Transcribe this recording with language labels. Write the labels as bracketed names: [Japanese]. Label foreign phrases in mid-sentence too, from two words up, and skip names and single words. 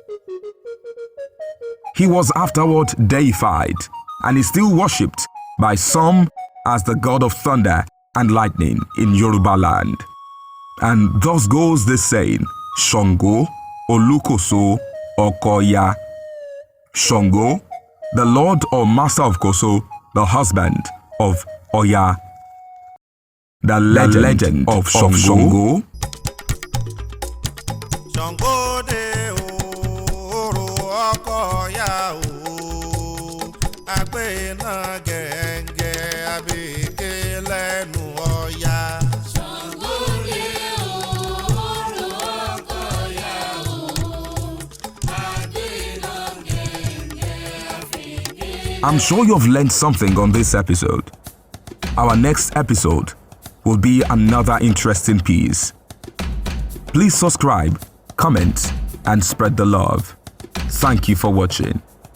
[English] He was afterward deified and is still worshipped by some as the god of thunder and lightning in Yoruba land. And thus goes the saying, [Yoruba] Sango Olukoso Okoya. [English] Sango, the Lord or Master of Koso, the husband of Oya. The legend of Sango. [Yoruba] Sango de oro Okoya o, agbe na genge abike lẹ́nu Ọya. Sango de oro Okoya o, agbe na genge abike. [English] I'm sure you've learned something on this episode. Our next episode will be another interesting piece. Please subscribe, comment, and spread the love. Thank you for watching.